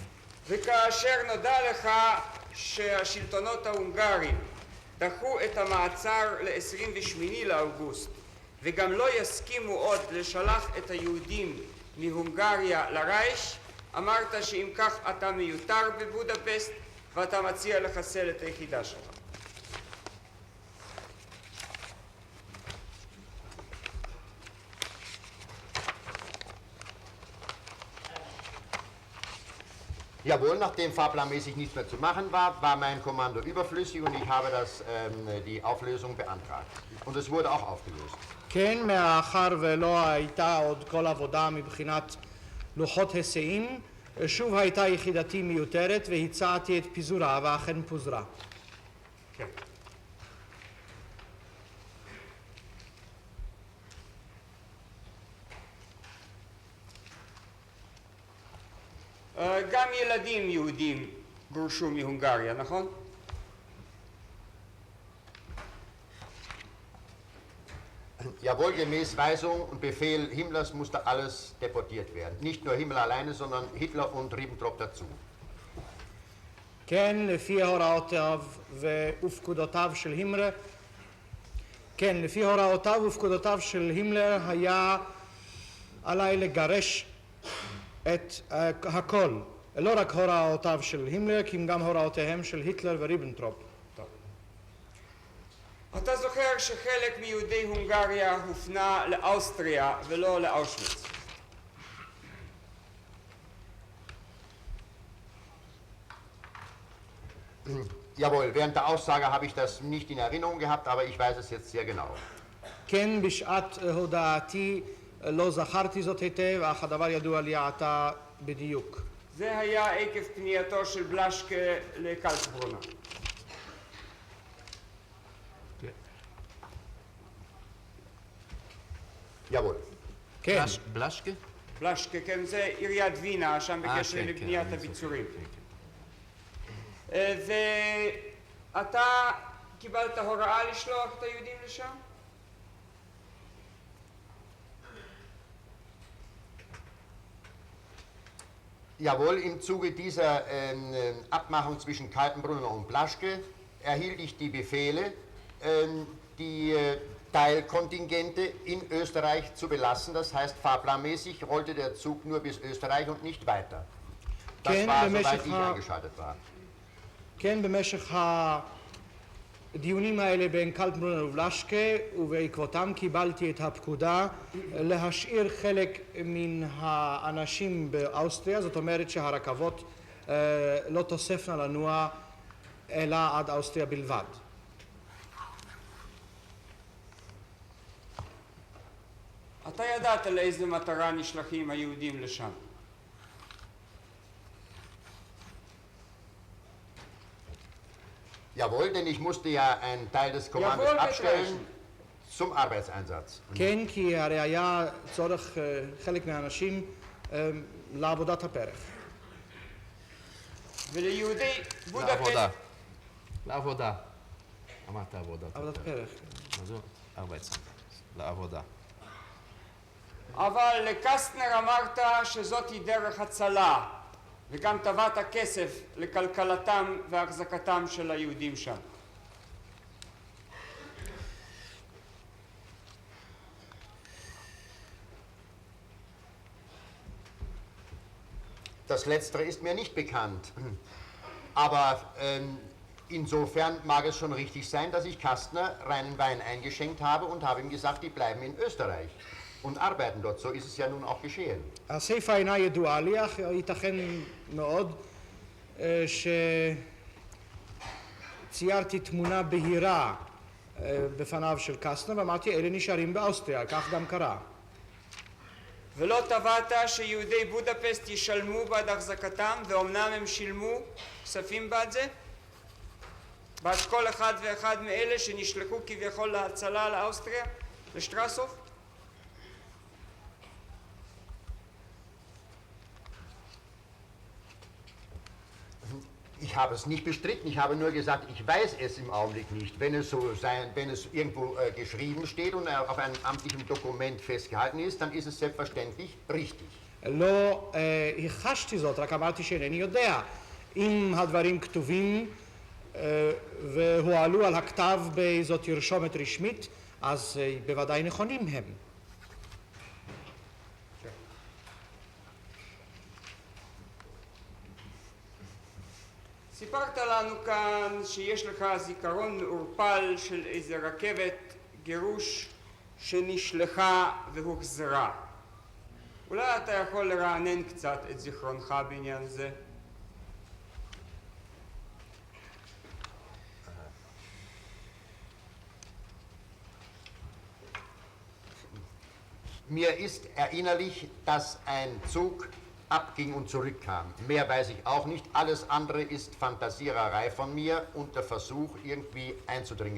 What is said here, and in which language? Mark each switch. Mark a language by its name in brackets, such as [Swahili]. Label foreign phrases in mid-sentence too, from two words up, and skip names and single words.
[Hebrew] וכאשר נודע לך שהשלטונות ההונגריים דחו את המעצר ל-28 לאוגוסט וגם לא יסכימו עוד לשלח את היהודים מהונגריה לרייך, אמרת שאם כך אתה מיותר בבודפסט ואתה מציע לחסל את היחידה שלך. [German] Jawohl, nachdem fahrplanmäßig nichts mehr zu machen war, war mein Kommando überflüssig und ich habe die Auflösung beantragt. Und es wurde auch aufgelöst. [Hebrew] כן, מאחר ולא הייתה עוד כל עבודה מבחינת לוחות היסעים, שוב הייתה יחידתי מיותרת והצעתי את פיזורה, ואכן פוזרה. כן. גם ילדים יהודים גורשו מהונגריה, נכון? [German] Jawohl, gemäß Weisung und Befehl Himmlers musste alles deportiert werden. Nicht nur Himmler alleine, sondern Hitler und Ribbentrop dazu. [Hebrew] כן, לפי הוראותיו ופקודותיו של הימלר, כן, לפי הוראותיו ופקודותיו של הימלר היה עליי לגרש את הכל, לא רק הוראותיו של הימלר, כי גם הוראותיהם של היטלר וריבנטרופ. אתה זוכר שחלק מיהודי הונגריה הופנה לאוסטריה ולא לאושוויץ. [German] Jawohl, während der Aussage habe ich das nicht in Erinnerung gehabt, aber ich weiß es jetzt sehr genau. [Hebrew] כן, בשעת הודעתי לא זכרתי זאת היטב, אך הדבר ידוע לי עתה בדיוק. זה היה עקב פנייתו של בלשקה לקלצברונה. [German] Jawohl. [Hebrew] כן, בלשקה? בלשקה, כן, זה עיריית וינה, שם בקשר כן, לבניית כן, הביצורים. כן, כן. ואתה קיבלת הוראה לשלוח את היהודים לשם? [German] Jawohl, im Zuge dieser Abmachung zwischen Kaltenbrunner und Blaschke erhielt ich die Befehle, die Teilkontingente in Österreich zu belassen. Das heißt, fahrplanmäßig rollte der Zug nur bis Österreich und nicht weiter. Das war, soweit ich eingeschaltet war. [Hebrew] כן, במשך הדיונים האלה בין קלטנברונר ובלשקה, ובעקבותם קיבלתי את הפקודה להשאיר חלק מן האנשים באוסטריה, זאת אומרת שהרכבות לא תוספנה לנוע אלא עד אוסטריה בלבד. אתה ידעת לאיזה מטרה נשלחים היהודים לשם. [German] Jawohl, denn ich musste ja einen Teil des Kommandos Jawohl, abstellen zum Arbeitseinsatz. [Hebrew] כן, כי הרי היה צורך חלק מהאנשים לעבודת הפרח. וליהודי לעבודה. בודפשט, לעבודה. אמרת עבודה. עבודת פרח. מה זו? 14. לעבודה. אבל לקסטנר אמרת שזאתי דרך הצלה, וגם טבעת כסף לכלכלתם והחזקתם של היהודים שם. [German] Das Letztere ist mir nicht bekannt. Aber insofern mag es schon richtig sein, dass ich Kastner reinen Wein eingeschenkt habe und habe ihm gesagt, die bleiben in Österreich und arbeiten dort. So ist es ja nun auch geschehen. [Hebrew] הסיפה אינה ידועה לי, אך ייתכן מאוד שציירתי תמונה בהירה בפניו של קסטנר ואמרתי אלה נשארים באוסטריה, כך גם קרה. ולא טבעת שיהודי בודפשט ישלמו בעד החזקתם, ואומנם הם שילמו כספים בעד זה? בעד כל אחד ואחד מאלה שנשלחו כביכול להצלה לאוסטריה, לשטרסוף? [German] Ich habe es nicht bestritten, ich habe nur gesagt, ich weiß es im Augenblick nicht. Wenn es so sein, wenn es irgendwo geschrieben steht und auf einem amtlichen Dokument festgehalten ist, dann ist es selbstverständlich richtig. [Hebrew] לא הכחשתי זאת, רק אמרתי שאינני יודע. אם הדברים כתובים והועלו על הכתב באיזו תרשומת רשמית, אז בוודאי נכונים הם. סיפרת לנו כאן שיש לך זיכרון מעורפל של איזה רכבת גירוש שנשלחה והוחזרה. אולי אתה יכול לרענן קצת את זיכרונך בעניין זה? [German] Mir ist erinnerlich, dass ein Zug abging und zurückkam. Mehr weiß ich auch nicht. Alles andere ist Fantasiererei von mir und der Versuch, irgendwie einzudringen.